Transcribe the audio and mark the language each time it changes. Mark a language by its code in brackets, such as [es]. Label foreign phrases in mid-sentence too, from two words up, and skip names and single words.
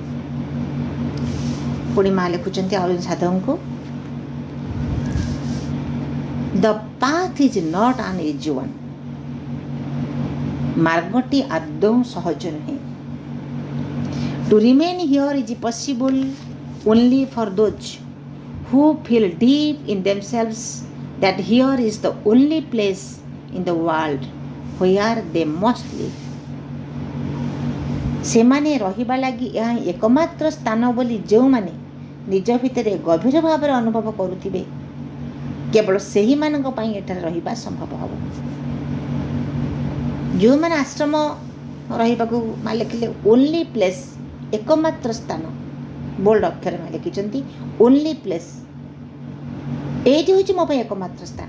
[or] ପୁଣି ମା ଲେଖୁଛନ୍ତି ଆଉ ସାଧକଙ୍କୁ, [en] The path is not an easy one. [or] ମାର୍ଗଟି ଆଦୌ ସହଜ ନୁହେଁ। [en] To remain here is possible only for those who feel deep in themselves that here is the only place in the world where they must live. [or] ସେମାନେ ରହିବା ଲାଗି ଏହା ଏକମାତ୍ର ସ୍ଥାନ ବୋଲି ଯେଉଁମାନେ ନିଜ ଭିତରେ ଗଭୀର ଭାବରେ ଅନୁଭବ କରୁଥିବେ, କେବଳ ସେହିମାନଙ୍କ ପାଇଁ ଏଠାରେ ରହିବା ସମ୍ଭବ ହେବ। ଯେଉଁମାନେ ଆଶ୍ରମ ରହିବାକୁ ମା ଲେଖିଲେ [en] only place, [or] ଏକମାତ୍ର ସ୍ଥାନ, ବୋଲ୍ଡ ଅକ୍ଷରରେ ମା ଲେଖିଛନ୍ତି [en] only place, [or] ଏଇଠି ହେଉଛି ମୋ ପାଇଁ ଏକମାତ୍ର ସ୍ଥାନ।